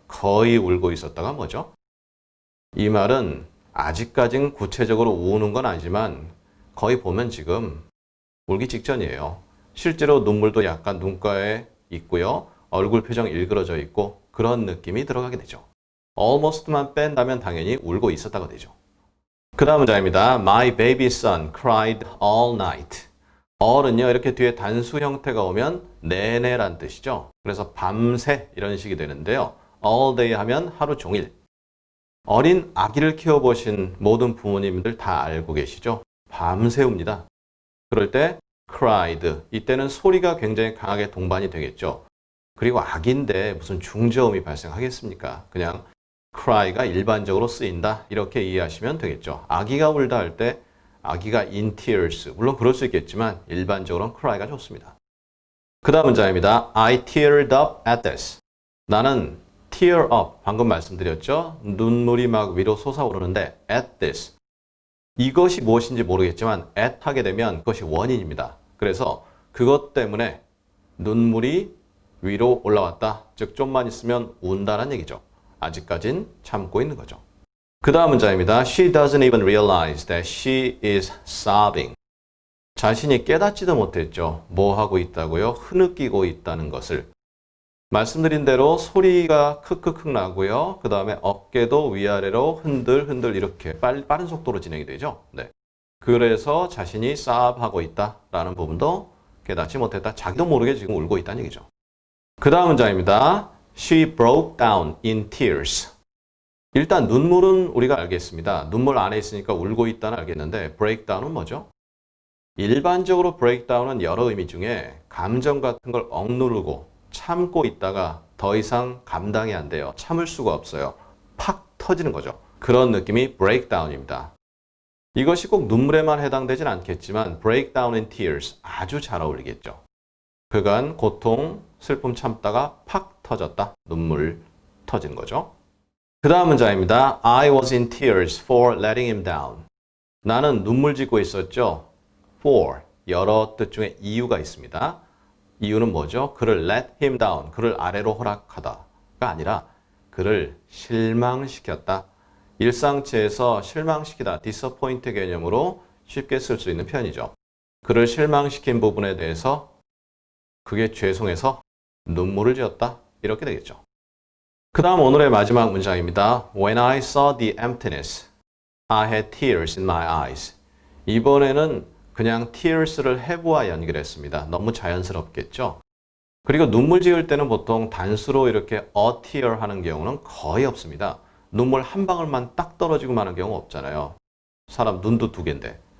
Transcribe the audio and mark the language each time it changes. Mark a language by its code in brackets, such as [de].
[ko] 거의 울고 있었다가 뭐죠? 이 말은 아직까진 구체적으로 우는 건 아니지만 거의 보면 지금 울기 직전이에요. 실제로 눈물도 약간 눈가에 있고요. 얼굴 표정 일그러져 있고 그런 느낌이 들어가게 되죠. almost만 뺀다면 당연히 울고 있었다가 되죠. 그 다음 문장입니다. [en] My baby son cried all night. [ko] all은요 이렇게 뒤에 단수 형태가 오면 내내란 뜻이죠. 그래서 밤새 이런 식이 되는데요. [en] all day [ko] 하면 하루 종일. 어린 아기를 키워보신 모든 부모님들 다 알고 계시죠? 밤새 웁니다. 그럴 때 cried. 이때는 소리가 굉장히 강하게 동반이 되겠죠. 그리고 아기인데 무슨 중저음이 발생하겠습니까? 그냥 cry가 일반적으로 쓰인다. 이렇게 이해하시면 되겠죠. 아기가 울다 할 때 아기가 [en] in tears. [ko] 물론 그럴 수 있겠지만 일반적으로는 cry가 좋습니다. 그 다음 문장입니다. [en] I teared up at this. [ko] 나는 [en] tear up. [ko] 방금 말씀드렸죠. 눈물이 막 위로 솟아오르는데 [en] at this. [ko] 이것이 무엇인지 모르겠지만 at 하게 되면 그것이 원인입니다. 그래서 그것 때문에 눈물이 위로 올라왔다. 즉 좀만 있으면 운다는 얘기죠. 아직까진 참고 있는 거죠. 그 다음 문장입니다. [en] She doesn't even realize that she is sobbing. [ko] 자신이 깨닫지도 못했죠. 뭐 하고 있다고요? 흐느끼고 있다는 것을. 말씀드린 대로 소리가 크크크 나고요. 그 다음에 어깨도 위아래로 흔들흔들 이렇게 빠른 속도로 진행이 되죠. 네. 그래서 자신이 sobb하고 있다라는 부분도 깨닫지 못했다. 자기도 모르게 지금 울고 있다는 얘기죠. 그 다음 문장입니다. [en] She broke down in tears. [ko] 일단 눈물은 우리가 알겠습니다. 눈물 안에 있으니까 울고 있다는 알겠는데 breakdown은 뭐죠? 일반적으로 breakdown은 여러 의미 중에 감정 같은 걸 억누르고 참고 있다가 더 이상 감당이 안 돼요. 참을 수가 없어요. 팍 터지는 거죠. 그런 느낌이 breakdown입니다. 이것이 꼭 눈물에만 해당되진 않겠지만 [en] breakdown in tears [ko] 아주 잘 어울리겠죠. 그간 고통, 슬픔 참다가 팍 터졌다. 눈물 터진 거죠. 그 다음 문장입니다. [en] I was in tears for letting him down. [ko] 나는 눈물 짓고 있었죠. for, 여러 뜻 중에 이유가 있습니다. 이유는 뭐죠? 그를 [en] let him down, [ko] 그를 아래로 허락하다가 아니라 그를 실망시켰다. 일상체에서 실망시키다, disappoint 개념으로 쉽게 쓸 수 있는 표현이죠. 그를 실망시킨 부분에 대해서 그게 죄송해서 눈물을 지었다. 이렇게 되겠죠. 그 다음 오늘의 마지막 문장입니다. [en] When I saw the emptiness, I had tears in my eyes. [ko] 이번에는 그냥 tears를 have와 연결했습니다. 너무 자연스럽겠죠? 그리고 눈물 지을 때는 보통 단수로 이렇게 a tear 하는 경우는 거의 없습니다. 눈물 한 방울만 딱 떨어지고 마는 경우 없잖아요. 사람 눈도 두 개인데.